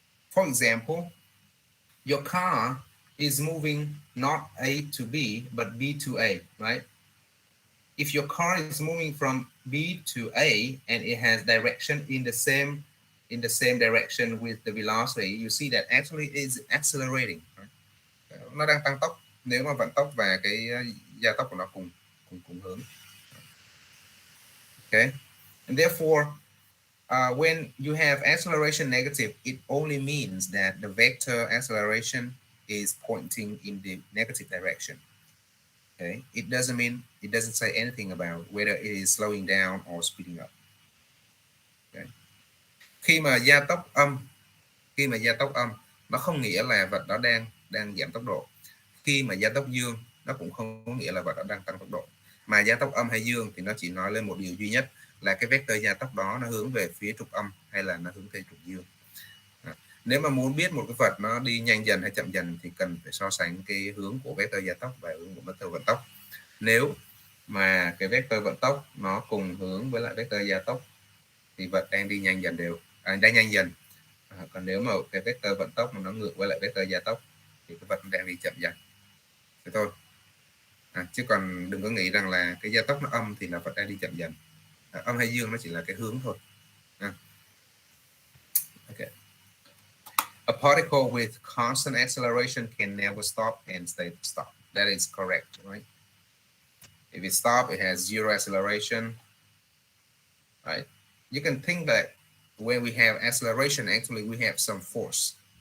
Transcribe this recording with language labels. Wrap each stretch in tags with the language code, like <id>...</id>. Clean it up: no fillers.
<en>For example, your car is moving not A to B, but B to A, right? If your car is moving from B to A and it has direction in the same direction with the velocity, you see that actually it is accelerating. Right?</en> <vi>Nó đang tăng tốc nếu mà vận tốc và cái gia tốc của nó cùng cùng cùng hướng.</vi> <en>Okay, and therefore, when you have acceleration negative, it only means that the vector acceleration is pointing in the negative direction. Okay, it doesn't say anything about whether it is slowing down or speeding up. Okay.</en> <vi>Khi mà gia tốc âm nó không nghĩa là vật đó đang giảm tốc độ. Khi mà gia tốc dương nó cũng không có nghĩa là vật đó đang tăng tốc độ. Mà gia tốc âm hay dương thì nó chỉ nói lên một điều duy nhất là cái vector gia tốc đó nó hướng về phía trục âm hay là nó hướng về trục dương. Nếu mà muốn biết một cái vật nó đi nhanh dần hay chậm dần thì cần phải so sánh cái hướng của vector gia tốc và hướng của vector vận tốc. Nếu mà cái vector vận tốc nó cùng hướng với lại vector gia tốc thì vật đang đi nhanh dần đang nhanh dần. Còn nếu mà cái vector vận tốc mà nó ngược với lại vector gia tốc thì cái vật đang đi chậm dần. Thế thôi. Chứ còn đừng có nghĩ rằng là cái gia tốc nó âm thì là vật đang đi chậm dần. Âm hay dương nó chỉ là cái hướng thôi.</vi> <en>Okay. A particle with constant acceleration can never stop and stay stop. That is correct, right? If it stops, it has zero acceleration, right? You can think that when we have acceleration, actually we have some force.</en>